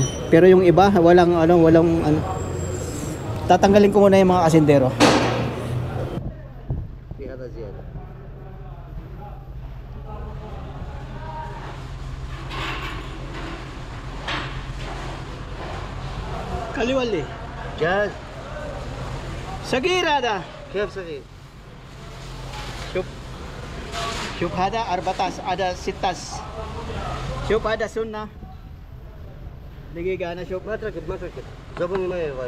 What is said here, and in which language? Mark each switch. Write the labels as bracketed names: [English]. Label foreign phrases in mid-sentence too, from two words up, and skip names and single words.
[Filipino] Pero yung iba, walang ano. Tatanggalin ko muna yung mga kasindero. Kaliwali. [Arabic] جاهز صغير هذا. كيف صغير؟ شوف هذا 14 هذا 16. شوف هذا سنة. دقيقة أنا شوف. ما تركب زبون ما يبغى.